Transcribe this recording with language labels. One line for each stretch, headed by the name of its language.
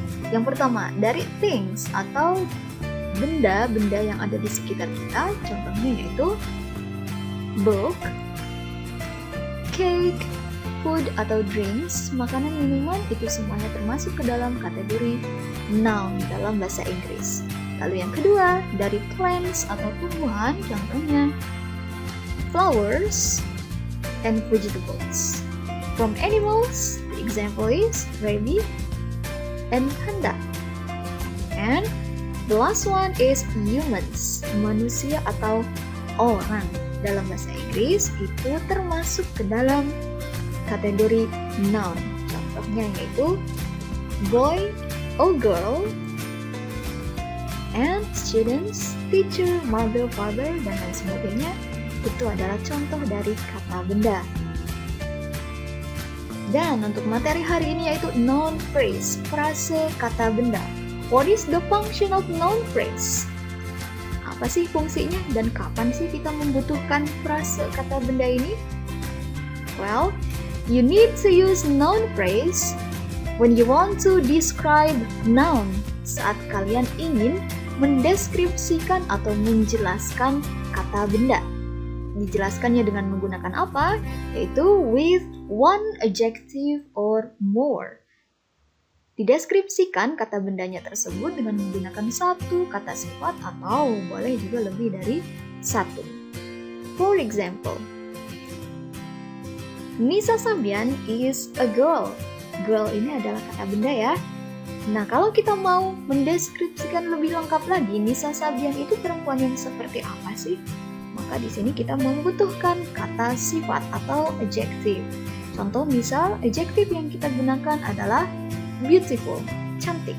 Indonesian: Yang pertama, dari things atau benda-benda yang ada di sekitar kita, contohnya yaitu book, cake, food atau drinks, makanan, minuman, itu semuanya termasuk ke dalam kategori noun dalam bahasa Inggris. Lalu yang kedua, dari plants atau tumbuhan, contohnya
English: flowers and vegetables. From animals, the example is rabbit and panda. And the last one is humans,
Indonesian: manusia atau orang. Dalam bahasa Inggris itu termasuk ke dalam kategori noun.
English: Contohnya yaitu boy or girl, and students, teacher, mother, father,
Indonesian: dan lain sebagainya. Itu adalah contoh dari kata benda. Dan untuk materi hari ini yaitu noun phrase, frase kata benda.
English: What is the function of noun phrase?
Indonesian: Apa sih fungsinya dan kapan sih kita membutuhkan frase kata benda ini?
English: Well, you need to use noun phrase when you want to describe noun,
Indonesian: saat kalian ingin mendeskripsikan atau menjelaskan kata benda. Dijelaskannya dengan menggunakan apa?
English: Yaitu with one adjective or more.
Indonesian: Dideskripsikan kata bendanya tersebut dengan menggunakan satu kata sifat atau boleh juga lebih dari satu.
English: For example, Nisa Sabian is a girl.
Indonesian: Girl ini adalah kata benda ya. Nah, kalau kita mau mendeskripsikan lebih lengkap lagi, Nisa Sabian itu perempuan yang seperti apa sih? Maka di sini kita membutuhkan kata sifat atau adjective. Contoh misal, adjective yang kita gunakan adalah beautiful, cantik.